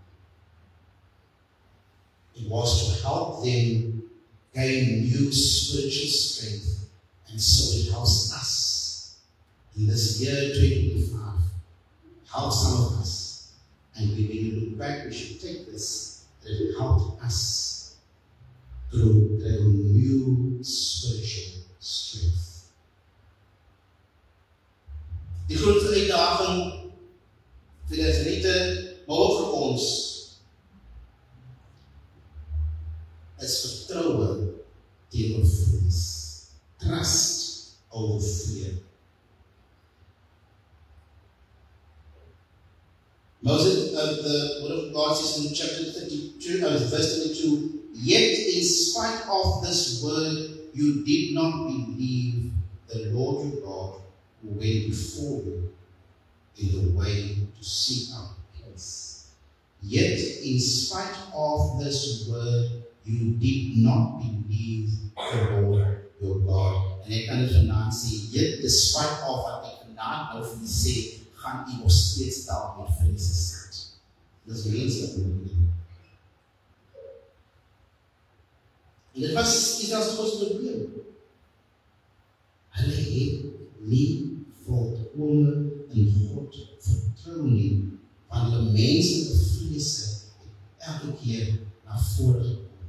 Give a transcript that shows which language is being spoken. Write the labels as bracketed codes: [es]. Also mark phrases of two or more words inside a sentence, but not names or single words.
[en] It was to help them gain new spiritual strength, and so it helps us in this year 2025. Help some of us, and when we look back, we should take this, that it helped us through new spiritual strength. [af] Die grootste uitdaging vir die Israeliete, maar ook vir ons, is vertroue teenoor vrees. [en] Trust over fear. Moses, the word of God says in chapter 32, verse 22, yet in spite of this word, you did not believe the Lord your God, who went before you in the way to seek out a place. Yet, in spite of this word, you did not believe the Lord your God. [af] En ek kan dit vanaand sê, [en] yet despite of [af] wat ek vanaand nou vir jy sê, gaan jy nog steeds dalk met vrees sit. Dis menslik nie. En dit was Israel's grootste probleem. Hulle het nie volkome in God vertrou nie, want hulle menslike vrese het elke keer na vore gekom.